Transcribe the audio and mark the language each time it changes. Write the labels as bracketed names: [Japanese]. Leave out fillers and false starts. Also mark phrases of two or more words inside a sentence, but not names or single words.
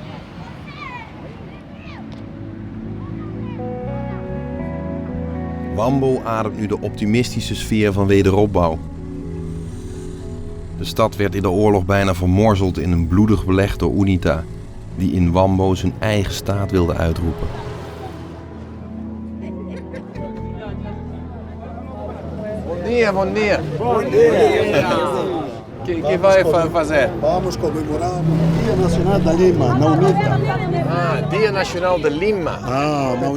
[Dutch] Wambo ademt nu de optimistische sfeer van wederopbouw. De stad werd in de oorlog bijna vermorzeld in een bloedig beleg door UNITA, die in Wambo zijn eigen staat wilde uitroepen. [Portuguese] Bom dia. Bom dia. Que vai fazer? Vamos comemorar o Dia Nacional da Lima, na UNITA. Ah, Dia Nacional de Lima. Ah, na